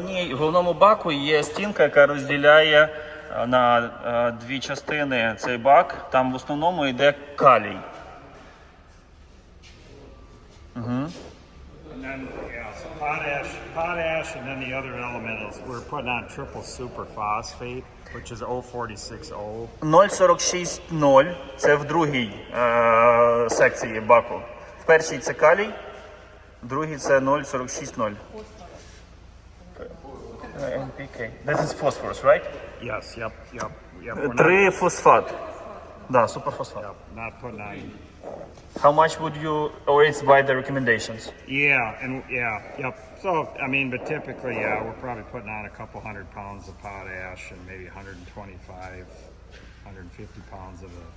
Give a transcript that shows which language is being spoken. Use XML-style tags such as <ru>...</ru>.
<uk>В головному баку є стінка, яка розділяє на дві частини цей бак. Там в основному йде калій.</uk> <en>And then, yeah, so potash, and then the other element is we're putting on triple superphosphate, which is 046O.</en> <uk>0,46,0 це в другій секції баку. В першій це калій, в другій це 0,46,0. NPK.</uk> <en>This is phosphorus, right? Yes, yep.</en> <uk>3 фосфат. Да, суперфосфат.</uk> <en>Not putting on. How much would you, or it's by the recommendations? Yep. So, I mean, but typically, we're probably putting on a couple 100 pounds of potash and maybe 125, 150 pounds of the</en>